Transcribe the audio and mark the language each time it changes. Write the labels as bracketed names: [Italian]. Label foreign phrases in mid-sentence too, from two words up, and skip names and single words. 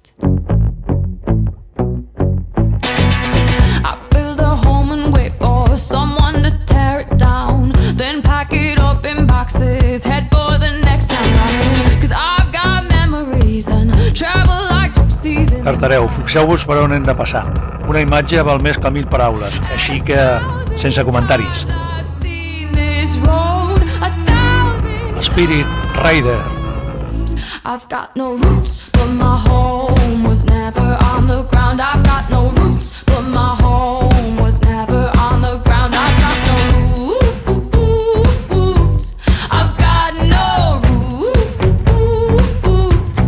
[English] I build a home and wait for someone to tear it down, then pack it up in boxes, head for the next town running. 'Cause I've got memories and travel like gypsies in the night. [Catalan] Tartareu, fixeu-vos per on hem de passar. Una imatge val més que 1000 paraules, així que sense comentaris. [English] Spirit Rider. I've got no roots, but my home was never on the ground. I've got no roots, but my home was never on the ground. I've got no roots. I've got no roots.